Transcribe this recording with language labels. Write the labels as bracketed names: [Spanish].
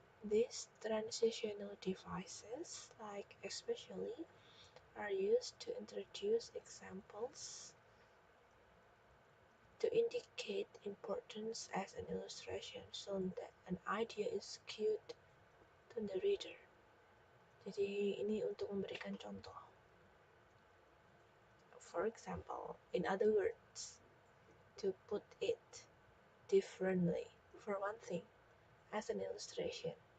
[English] These transitional devices, like especially, are used to introduce examples to indicate importance as an illustration so that an idea is cued to the reader. [Indonesian] Jadi ini untuk memberikan contoh. [English] For example, in other words, to put it differently. For one thing, as an illustration.